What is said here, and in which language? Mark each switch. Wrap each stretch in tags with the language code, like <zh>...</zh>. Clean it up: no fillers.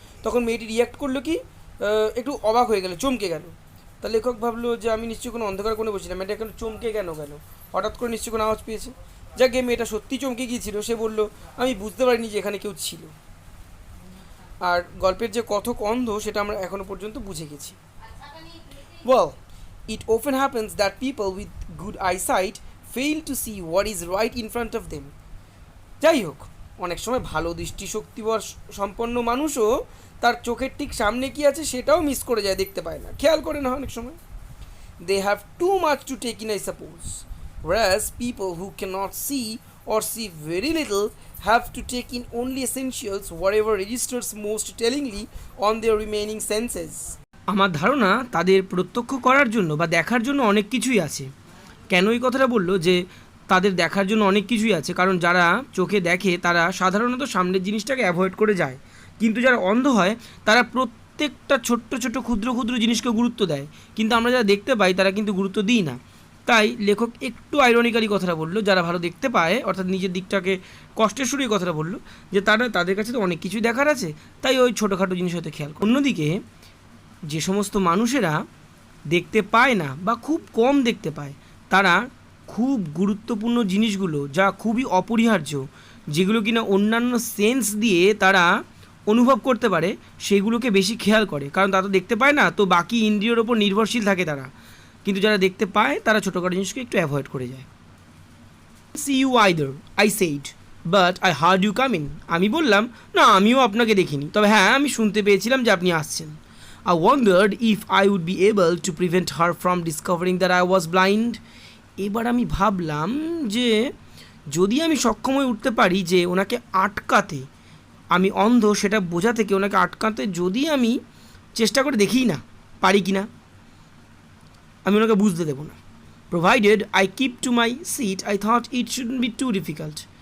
<bn>তখন মেয়েটি রিয়াক্ট করলো কি, একটু অবাক হয়ে গেল, চমকে গেল। তা লেখক ভাবলো যে আমি নিশ্চয়ই কোনো অন্ধকার কোণে বসছিলাম, এটা এখন চমকে গেল হঠাৎ করে নিশ্চয়ই কোনো আওয়াজ পেয়েছে। যাকে মেয়েটা সত্যি চমকে গিয়েছিল, সে বলল, আমি বুঝতে পারিনি যে এখানে কেউ ছিল। আর গল্পের যে কথক অন্ধ সেটা আমরা এখনো পর্যন্ত বুঝে গেছি।</bn> <en>Well, it often happens that people with good eyesight fail to see what is right in front of them.</en> <bn>যাই হোক, অনেক সময় ভালো দৃষ্টিশক্তি সম্পন্ন মানুষও তার চোখের ঠিক সামনে কি আছে সেটাও মিস করে যায়, দেখতে পায় না, খেয়াল করে না অনেক সময়।</bn> <en>They have too much to take in, I suppose. Whereas people who cannot see or see very little have to take in only essentials, whatever registers most tellingly on their remaining senses.</en> <bn>আমার ধারণা তাদের প্রত্যক্ষ করার জন্য বা দেখার জন্য অনেক কিছুই আছে। কেন এই কথাটা বললো যে তাদের দেখার জন্য অনেক কিছুই আছে? কারণ যারা চোখে দেখে তারা সাধারণত সামনের জিনিসটাকে অ্যাভয়েড করে যায়, কিন্তু যারা অন্ধ হয় তারা প্রত্যেকটা ছোট্ট ছোট্ট ক্ষুদ্র ক্ষুদ্র জিনিসকে গুরুত্ব দেয়, কিন্তু আমরা যারা দেখতে পাই তারা কিন্তু গুরুত্ব দিই না। তাই লেখক একটু আইরনিক্যালি কথাটা বললো, যারা ভালো দেখতে পায় অর্থাৎ নিজের দিকটাকে কষ্টের শুরুই কথাটা বললো, যে তাদের কাছে তো অনেক কিছুই দেখার আছে, তাই ওই ছোটোখাটো জিনিস হয়তো খেয়াল করে। অন্যদিকে যে সমস্ত মানুষেরা দেখতে পায় না বা খুব কম দেখতে পায়, তারা খুব গুরুত্বপূর্ণ জিনিসগুলো, যা খুবই অপরিহার্য, যেগুলো কিনা অন্যান্য সেন্স দিয়ে তারা অনুভব করতে পারে, সেগুলোকে বেশি খেয়াল করে, কারণ তারা তো দেখতে পায় না, তো বাকি ইন্দ্রিয়র ওপর নির্ভরশীল থাকে তারা। কিন্তু যারা দেখতে পায় তারা ছোটোখাটো জিনিসকে একটু অ্যাভয়েড করে যায়।</bn> <en>See you either, I said, but I heard you come in.</en> <bn>আমি বললাম, না আমিও আপনাকে দেখিনি, তবে হ্যাঁ আমি শুনতে পেয়েছিলাম যে আপনি আসছেন।</bn> <en>I wondered if I would be able to prevent her from discovering that I was blind.</en> <bn>এবার আমি ভাবলাম যে যদি আমি সক্ষম হয়ে উঠতে পারি যে ওনাকে আটকাতে, আমি অন্ধ সেটা বোঝা থেকে ওনাকে আটকাতে যদি আমি চেষ্টা করে দেখি না পারি কি না, আমি ওনাকে বুঝতে দেবো না।</bn> <en>Provided I keep to my seat, I thought it shouldn't be too difficult.</en>